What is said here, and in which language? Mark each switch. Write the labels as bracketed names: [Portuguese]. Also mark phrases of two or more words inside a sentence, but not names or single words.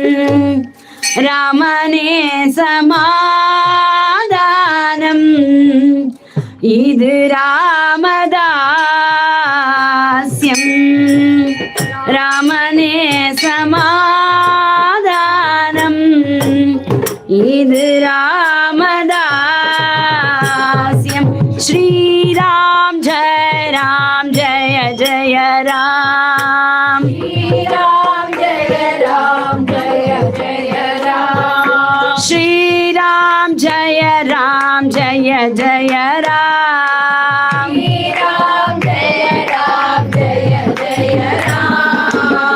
[Tamil] ராமனே சமாதானம் இது ராமதாஸ்யம் ராமனே சமாதானம் இது ராமதாஸ்யம் [Sanskrit] श्रीराम जय जय राम श्रीराम जय राम श्रीराम जय राम जय जय राम श्रीराम जय राम जय जय राम